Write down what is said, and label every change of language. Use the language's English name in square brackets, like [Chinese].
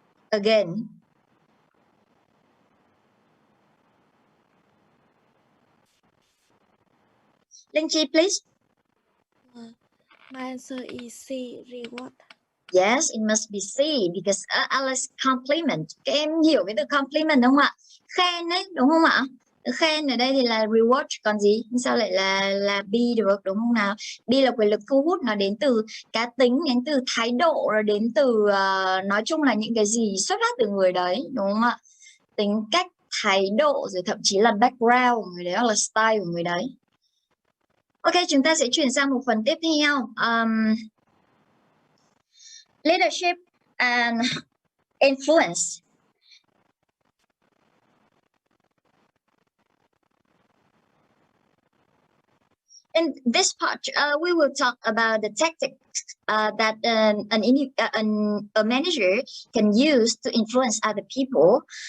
[English] again. Linh Chi, please. My answer is C, reward. Yes, it must be C because Alice compliment. [Vietnamese] Các em hiểu cái từ compliment đúng không ạ? Khen đấy, đúng không ạ? Khen ở đây thì là reward, còn gì? Sao lại là B được, đúng không nào? B là quyền lực thu hút, nó đến từ cá tính, đến từ thái độ, rồi đến từ nói chung là những cái gì xuất phát từ người đấy, đúng không ạ? Tính cách, thái độ, rồi thậm chí là background của người đấy hoặc là style của người đấy. Ok, chúng ta sẽ chuyển sang một phần tiếp theo. [English] Leadership and influence. In this part, we will talk about the tactics that a manager can use to influence other people.